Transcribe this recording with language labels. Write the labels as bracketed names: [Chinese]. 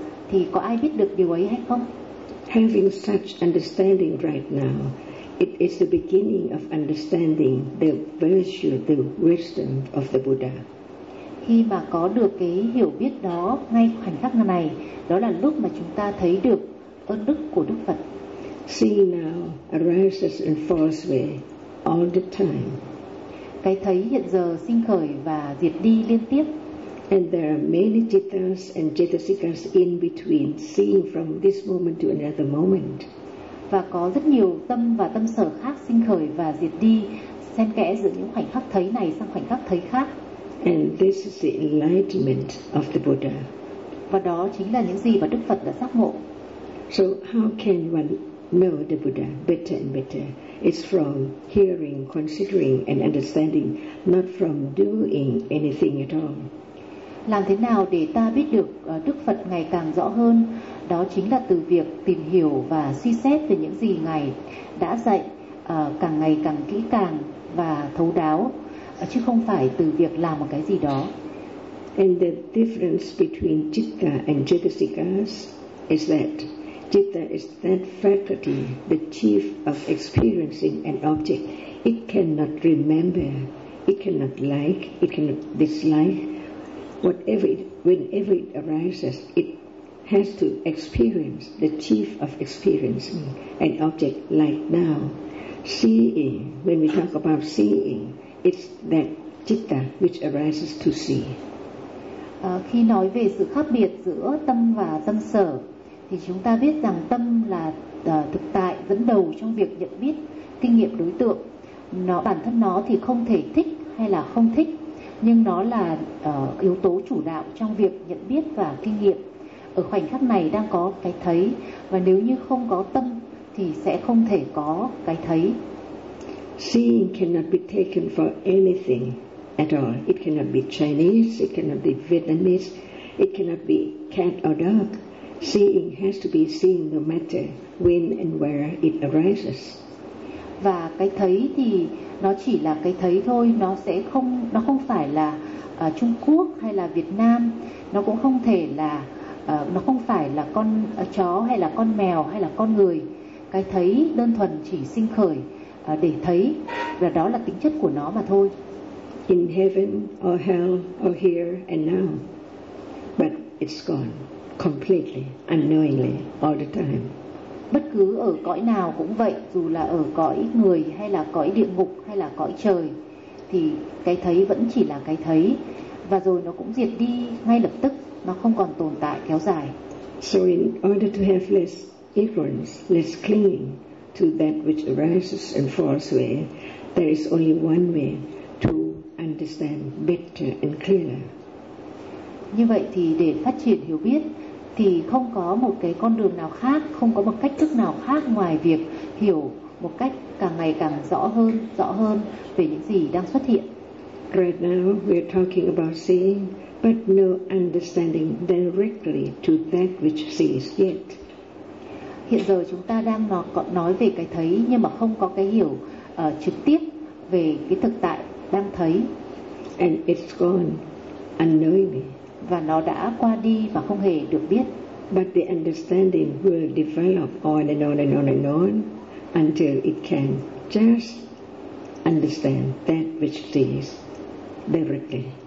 [Vietnamese] Thì có ai biết được điều ấy hay không? [English] Having such understanding right now, it is the beginning of understanding the virtue, the wisdom of the Buddha. [Vietnamese] Khi mà có được cái hiểu biết đó ngay khoảnh khắc này, đó là lúc mà chúng ta thấy được ơn đức của Đức Phật. [English] See now arises and falls away all the time. [Vietnamese] Cái thấy hiện giờ sinh khởi và diệt đi liên tiếp. [English] And there are many jitas and jitasikas in between, seeing from this moment to another moment. [Vietnamese] Và có rất nhiều tâm và tâm sở khác sinh khởi và diệt đi, xen kẽ giữa những khoảnh khắc thấy này sang khoảnh khắc thấy khác. [English] And this is the enlightenment of the Buddha. [Vietnamese] Và đó chính là những gì mà Đức Phật đã giác ngộ. [English] So how can one know the Buddha better and better? It's from hearing, considering and understanding, not from doing anything at all. [Vietnamese] Làm thế nào để ta biết được Đức Phật ngày càng rõ hơn? Đó chính là từ việc tìm hiểu và suy xét về những gì Ngài đã dạy càng ngày càng kỹ càng và thấu đáo, chứ không phải từ việc làm một cái gì đó. [English] And the difference between citta and chetasikas is that citta is that faculty, the chief of experiencing an object. It cannot remember, it cannot like, it cannot dislike. Whatever, whenever it arises, it has to experience the chief of experiencing an object like now. Seeing, when we talk about seeing, it's that citta which arises to see. [Vietnamese] Khi nói về sự khác biệt giữa tâm và tâm sở, thì chúng ta biết rằng tâm là thực tại dẫn đầu trong việc nhận biết kinh nghiệm đối tượng. Nó bản thân nó thì không thể thích hay là không thích, nhưng nó là yếu tố chủ đạo trong việc nhận biết và kinh nghiệm. Ở khoảnh khắc này đang có cái thấy, và nếu như không có tâm thì sẽ không thể có cái thấy. [English] Seeing cannot be taken for anything at all. It cannot be Chinese, it cannot be Vietnamese, it cannot be cat or dog. Seeing has to be seen no matter when and where it arises. [Vietnamese] Và cái thấy thì nó chỉ là cái thấy thôi, nó sẽ không, nó không phải là Trung Quốc hay là Việt Nam, nó cũng không thể là nó không phải là con chó hay là con mèo hay là con người. Cái thấy đơn thuần chỉ sinh khởi để thấy, và đó là tính chất của nó mà thôi. [English] In heaven or hell or here and now, but it's gone completely, unknowingly, all the time. [Vietnamese] Bất cứ ở cõi nào cũng vậy, dù là ở cõi người hay là cõi địa ngục hay là cõi trời, thì cái thấy vẫn chỉ là cái thấy, và rồi nó cũng diệt đi ngay lập tức, nó không còn tồn tại kéo dài. [English] So in order to have less ignorance, less clinging to that which arises and falls away, there is only one way to understand better and clearer. [Vietnamese] Như vậy thì để phát triển hiểu biết thì không có một cái con đường nào khác, không có một cách thức nào khác ngoài việc hiểu một cách càng ngày càng rõ hơn về những gì đang xuất hiện. [English] Right now we are talking about seeing, but no understanding directly to that which sees yet. [Vietnamese] Hiện giờ chúng ta đang nói về cái thấy, nhưng mà không có cái hiểu trực tiếp về cái thực tại đang thấy. [English] And it's gone unknowingly. [Vietnamese] Và nó đã qua đi và không hề được biết. [English] But the understanding will develop on and on and on and on until it can just understand that which it is directly.